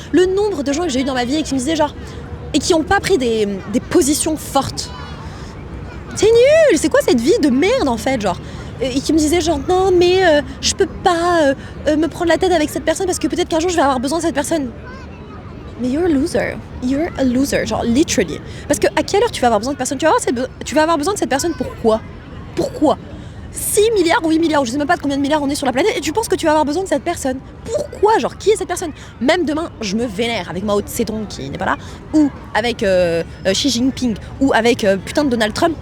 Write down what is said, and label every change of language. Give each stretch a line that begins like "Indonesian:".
French: Le nombre de gens que j'ai eu dans ma vie et qui me disaient genre, et qui ont pas pris des positions fortes. C'est nul, c'est quoi cette vie de merde en fait, genre. Et qui me disaient genre non mais je peux pas me prendre la tête avec cette personne parce que peut-être qu'un jour je vais avoir besoin de cette personne.
English: Mais you're a loser, genre literally.
French: Parce que à quelle heure tu vas avoir besoin de personne, tu vas avoir besoin de cette personne pourquoi 6 milliards ou 8 milliards, ou je sais même pas de combien de milliards on est sur la planète, et tu penses que tu vas avoir besoin de cette personne. Pourquoi? Genre, qui est cette personne? Même demain, je me vénère avec Mao Tse-tung qui n'est pas là, ou avec Xi Jinping, ou avec putain de Donald Trump.